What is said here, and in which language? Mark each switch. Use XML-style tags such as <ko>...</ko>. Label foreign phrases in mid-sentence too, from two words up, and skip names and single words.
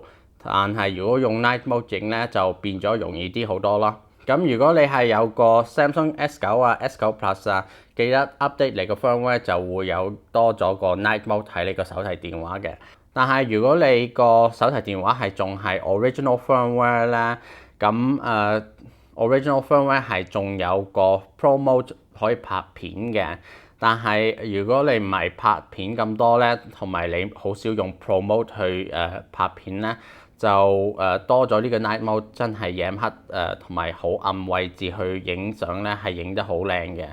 <yue>但係如果用</yue> <en>night mode</en> <yue>影咧，就變咗容易啲好多咯。如果你係有個 Samsung S9 啊、S9 Plus 啊，記得 update 你個 firmware 就會有多咗個</yue> <en>night mode</en> <yue>喺你個手提電話嘅。但係如果你個手提電話係仲係</yue> <en>original firmware</en> <yue>咧，</yue> <en>original firmware</en> <yue>係仲有個</yue> <en>pro mode</en> <yue>可以拍片嘅。但係如果你唔係拍片咁多咧，同埋你好少用</yue> <en>pro mode</en> <yue>去拍片咧，就多咗呢個</yue> <en>night mode，</en> <yue>真係夜黑同埋好暗位置去影相咧，係影得好靚嘅。</yue>